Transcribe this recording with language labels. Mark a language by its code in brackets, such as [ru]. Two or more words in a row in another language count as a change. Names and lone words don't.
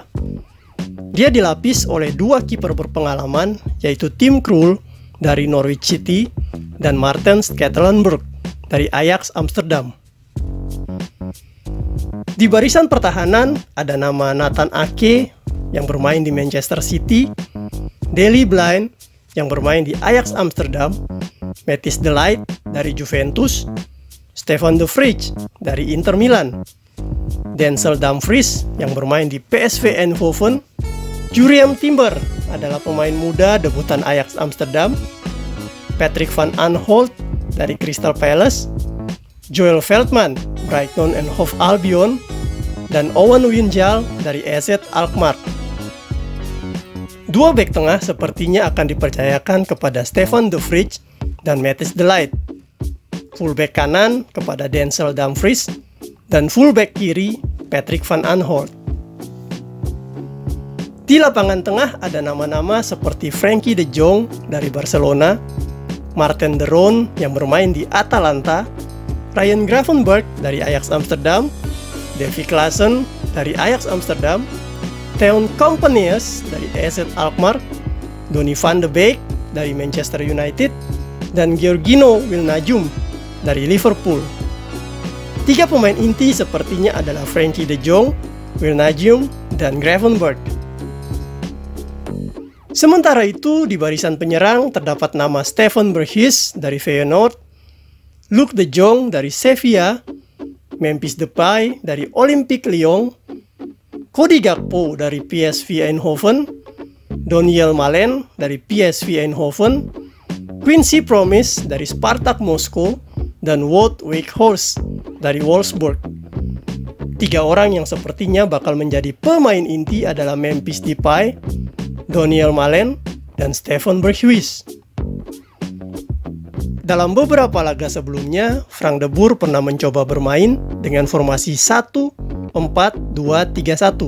[id] Dia dilapis oleh 2 kiper berpengalaman, yaitu Tim Krul dari Norwich City dan Maarten Stekelenburg dari Ajax Amsterdam. Di barisan pertahanan ada nama Nathan Ake yang bermain di Manchester City, Daley Blind yang bermain di Ajax Amsterdam, Matthijs de Ligt dari Juventus, Stefan de Vrij dari Inter Milan, Denzel Dumfries yang bermain di PSV Eindhoven, Jurriem Timber adalah pemain muda debutan Ajax Amsterdam, Patrick van Aanholt dari Crystal Palace, Joel Veldman, Brighton and Hove Albion, dan Owen Wijnaldum dari AZ Alkmaar. 2 bek tengah sepertinya akan dipercayakan kepada Stefan de Vrij dan Matthijs de Ligt. Fullback kanan kepada Denzel Dumfries dan fullback kiri Patrick van Aanholt. Di lapangan tengah ada nama-nama seperti Frenkie de Jong dari Barcelona, Marten de Roon yang bermain di Atalanta, Ryan Gravenberch dari Ajax Amsterdam, Davy Klaassen dari Ajax Amsterdam, Theon Companies dari AZ Alkmaar, Donny van de Beek dari Manchester United, dan Georginio Wijnaldum dari Liverpool. 3 pemain inti sepertinya adalah Frenkie de Jong, Wijnaldum, dan Gravenberch. Sementara itu, di barisan penyerang terdapat nama Steven Berghuis dari Feyenoord, Luuk de Jong dari Sevilla, Memphis Depay dari Olympique Lyon, Cody Gakpo dari PSV Eindhoven, Doniel Malen dari PSV Eindhoven, Quincy Promes dari Spartak Moskow, dan Wout Weghorst dari Wolfsburg. 3 orang yang sepertinya bakal menjadi pemain inti adalah Memphis Depay, Doniel Malen, dan Steven Berghuis. Dalam beberapa laga sebelumnya, Frank de Boer pernah mencoba bermain dengan formasi 1-4-2-3-1.